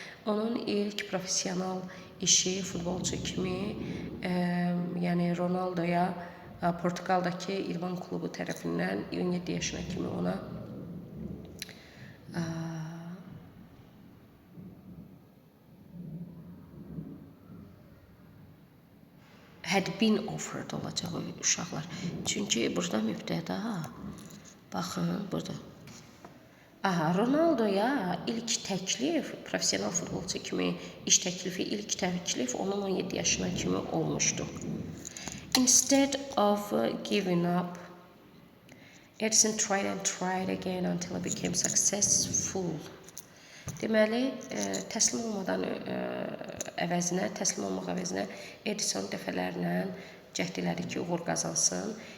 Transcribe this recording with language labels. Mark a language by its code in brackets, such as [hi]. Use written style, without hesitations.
[az] Onun ilk profesional işi futbolçu kimi, yəni Ronaldoya Portuqaldakı İdman klubu tərəfindən 17 yaşına kimi ona [en] had been offered [az] olacaq uşaqlar. Çünki burada mübtəda, baxın burada. Ronaldoya ilk təklif, profesional futbolçu kimi iş təklifi, ilk təklif onun 17 yaşına kimi olmuşdu. [en] Instead of giving up, Edison tried again until he became successful. [az] Deməli, təslim olmaq əvəzinə Edison dəfələrlə cəhd elədi ki, uğur qazansın.